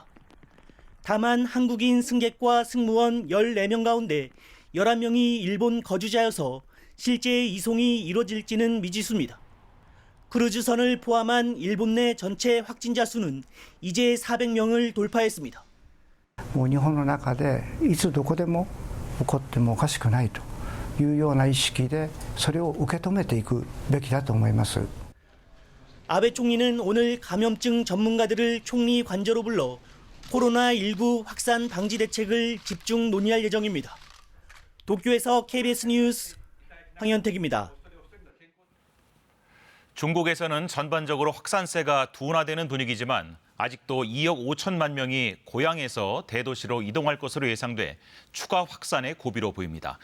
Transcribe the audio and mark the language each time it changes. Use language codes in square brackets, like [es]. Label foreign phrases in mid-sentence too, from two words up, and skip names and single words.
[ko] 다만 한국인 승객과 승무원 14명 가운데 11명이 일본 거주자여서 실제 이송이 이뤄질지는 미지수입니다. 크루즈선을 포함한 일본 내 전체 확진자 수는 이제 400명을 돌파했습니다. [ja] もう日本の中でいつどこでも起こってもおかしくないというような意識でそれを受け止めていくべきだと思います。 [ko] 아베 총리는 오늘 감염증 전문가들을 총리 관저로 불러 코로나19 확산 방지 대책을 집중 논의할 예정입니다. 도쿄에서 KBS 뉴스 황현택입니다. 중국에서는 전반적으로 확산세가 둔화되는 분위기지만 아직도 2억 5천만 명이 고향에서 대도시로 이동할 것으로 예상돼 추가 확산의 고비로 보입니다.